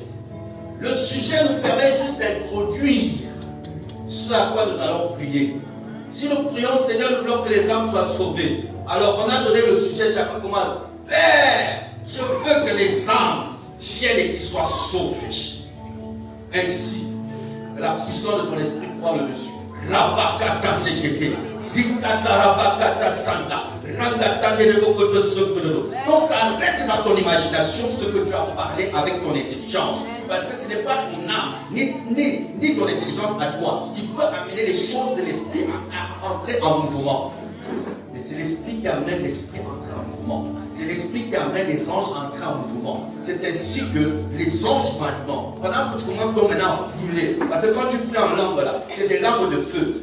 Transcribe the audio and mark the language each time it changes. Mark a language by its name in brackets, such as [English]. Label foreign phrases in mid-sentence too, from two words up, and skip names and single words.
[French] Le sujet nous permet juste d'introduire ce à quoi nous allons prier. Si nous prions, Seigneur, nous voulons que les âmes soient sauvées. Alors on a donné le sujet, chacun commence. Père, je veux que les âmes viennent et qu'ils soient sauvés. Ainsi, que la puissance de ton esprit prend le dessus. Rabakata sekete, zikata rabakata sanda, rangata nereboko de sokododo. Donc ça reste dans ton imagination ce que tu as parlé avec ton intelligence. Parce que ce n'est pas ton âme, ni ton intelligence à toi qui peut amener les choses de l'esprit à entrer en mouvement. Mais c'est l'esprit qui amène l'esprit à entrer en mouvement. C'est l'esprit qui amène les anges à entrer en mouvement. C'est ainsi que les anges maintenant, pendant que tu commences donc maintenant à brûler, parce que quand tu pries en langue là, c'est des langues de feu.